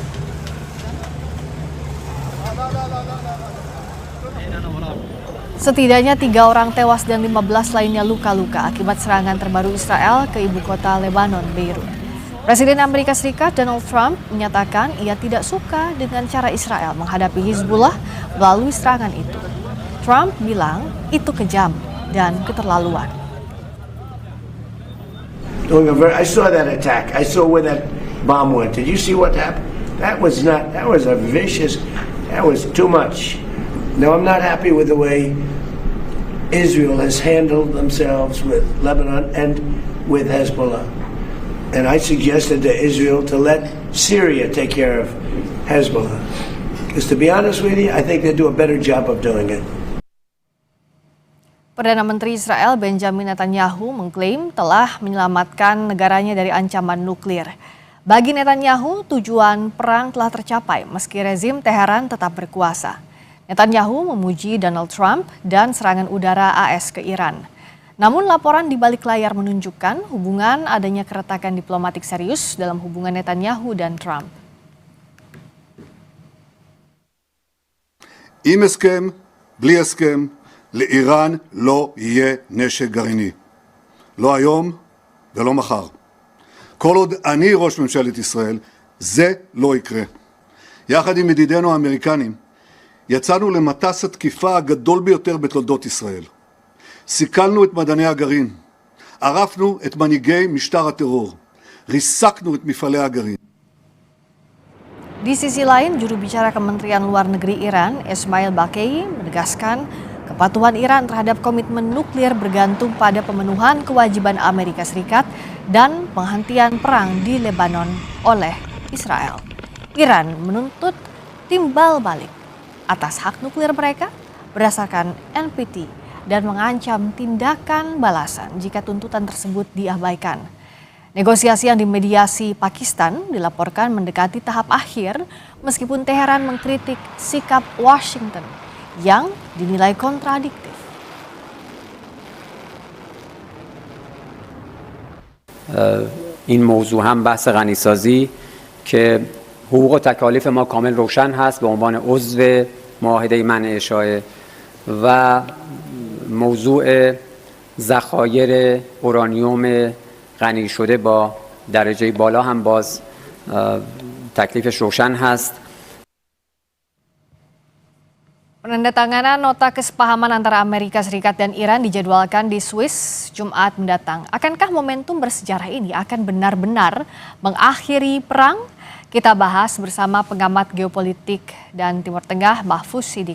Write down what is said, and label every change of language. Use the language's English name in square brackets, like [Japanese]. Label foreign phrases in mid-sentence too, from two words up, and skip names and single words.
[Indonesian] Setidaknya 3 orang tewas dan 15 lainnya luka-luka akibat serangan terbaru Israel ke ibu kota Lebanon, Beirut. Presiden Amerika Serikat Donald Trump menyatakan ia tidak suka dengan cara Israel menghadapi Hizbullah melalui serangan itu. Trump bilang itu kejam dan keterlaluan. [English] I saw that attack. I saw where that bomb went. Did you see what happened? That was a vicious, that was too much. Now, I'm not happy with the way Israel has handled themselves with Lebanon and with Hezbollah. And I suggested to Israel to let Syria take care of Hezbollah. Because to be honest with you, I think they do a better job of doing it. [Indonesian] Perdana Menteri Israel Benjamin Netanyahu mengklaim telah menyelamatkan negaranya dari ancaman nuklir. Bagi Netanyahu, tujuan perang telah tercapai meski rezim Teheran tetap berkuasa. Netanyahu memuji Donald Trump dan serangan udara AS ke Iran. Namun laporan di balik layar menunjukkan hubungan adanya keretakan diplomatik serius dalam hubungan Netanyahu dan Trump. [Hebrew] עם הסכם, בלי הסכם, לאיראן לא יהיה נשק גרעיני. לא היום ולא מחר. כל עוד אני ראש ממשלת ישראל, זה לא יקרה. יחד עם ידידינו האמריקנים, יצאנו למטס התקיפה הגדול ביותר בתולדות ישראל. סיכלנו את מדעני הגרעין, ערפנו את מנהיגי משטר הטרור, ריסקנו את מפעלי הגרעין. [Indonesian] Di sisi lain, juru bicara Kementerian Luar Negeri Iran, Ismail Baqei, menegaskan kepatuhan Iran terhadap komitmen nuklir bergantung pada pemenuhan kewajiban Amerika Serikat dan penghentian perang di Lebanon oleh Israel. Iran menuntut timbal balik atas hak nuklir mereka berdasarkan NPT dan mengancam tindakan balasan jika tuntutan tersebut diabaikan. Negosiasi yang dimediasi Pakistan dilaporkan mendekati tahap akhir meskipun Teheran mengkritik sikap Washington yang dinilai kontradiktif. [Persian] این موضوع هم بحث غنیسازی که حقوق و تکالیف ما کامل روشن هست به عنوان عضو معاهده منع اشاعه و موضوع ذخایر اورانیوم غنی شده با درجه بالا هم باز تکلیفش روشن هست. [Indonesian] Penandatanganan nota kesepahaman antara Amerika Serikat dan Iran dijadwalkan di Swiss Jumat mendatang. Akankah momentum bersejarah ini akan benar-benar mengakhiri perang? Kita bahas bersama pengamat geopolitik dan Timur Tengah, Mahfuz Siddiq.